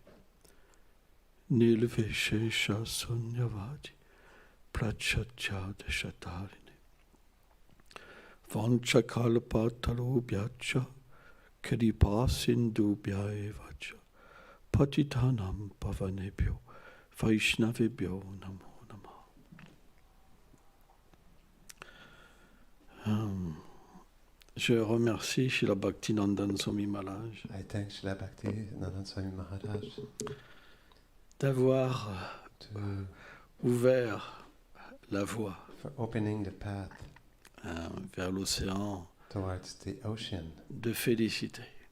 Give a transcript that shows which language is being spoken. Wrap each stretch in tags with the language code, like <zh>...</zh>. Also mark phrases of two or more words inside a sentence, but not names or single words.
<sa>निल्वेशेष सुन्यवादि प्रचत्य देशतारिणे वाञ्छाकल्प तरुभ्यच कृपा सिन्धुभ्य एवच पतितानां पावनेभ्यो वैष्णवेभ्यो नमो नमः.</sa> <fr>Je remercie Srila Bhaktinandan Swami Maharaj d'avoir ouvert la voie vers l'océan de félicité.</fr>